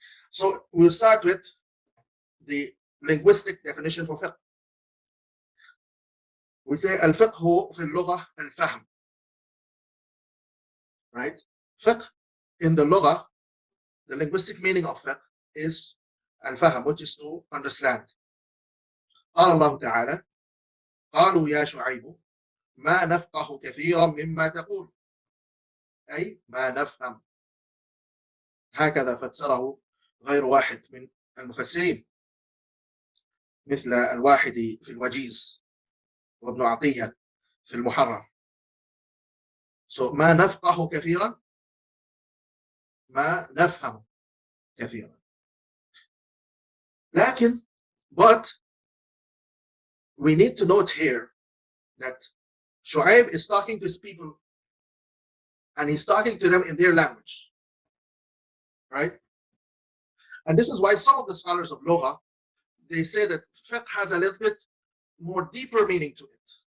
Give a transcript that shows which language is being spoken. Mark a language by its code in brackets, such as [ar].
[en] So we'll start with the linguistic definition for fiqh. We say [ar] al-fiqhu fi al-lugha al-fahm, [en] right? Fiqh in the lugha, the linguistic meaning of fiqh is al-fahm, which is to understand. [ar] قال الله تعالى قالوا يا شعيب ما نفقه كثيرا مما تقول، أي ما نفهم. هكذا فسره غير واحد من المفسرين، مثل الواحدي في الوجيز وابن عطية في المحرر. So ما نفقه كثيرا، ما نفهم كثيرا. لكن [en] but we need to note here that Shu'aib is talking to his people and he's talking to them in their language, right? And this is why some of the scholars of Lugha, they say that fiqh has a little bit more deeper meaning to it.